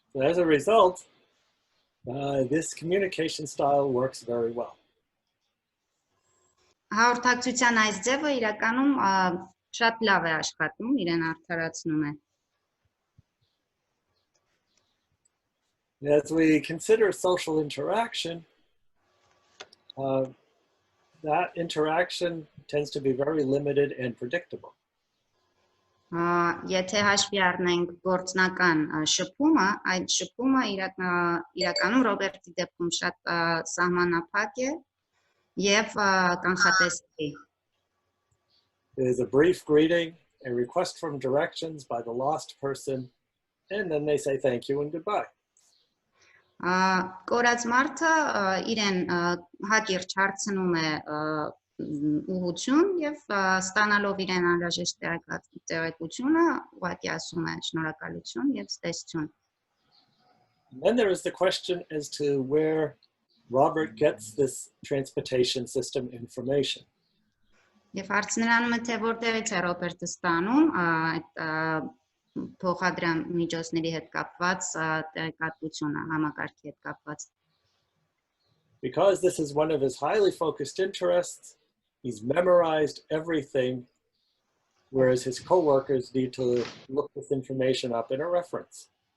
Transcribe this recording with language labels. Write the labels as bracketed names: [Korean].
[English] As a result, this communication style works very well. [Armenian] Հաղորդակցության այս ձևը իրականում շատ լավ է աշխատում, իրեն արդարացնում է. [English] As we consider social interaction, that interaction tends to be very limited and predictable. [Armenian] Եթե հաշվի առնենք գործնական շփումը, այդ շփումը իրականում Ռոբերտի դեպքում շատ սահմանափակ է եւ կանխատեսելի. [English] There's a brief greeting, a request for directions by the lost person, and then they say thank you and goodbye. [Armenian] Կորած մարդը իրեն հակիրճ հարցնում է ուղղություն եւ ստանալով իրեն անհրաժեշտ տեղեկությունը ուղղակի ասում է շնորհակալություն եւ ստեսություն. [English] Then there is the question as to where Robert gets this transportation system information. [Armenian] Եվ հարցն նրանում է, թե որտեղից է Ռոբերտը ստանում այդ փոխադրյալ միջոցների հետ կապված տեղեկատվությունը, համակարգի հետ կապված։ [English] Because this is one of his highly focused interests, he's memorized everything, whereas his coworkers need to look this information up in a reference.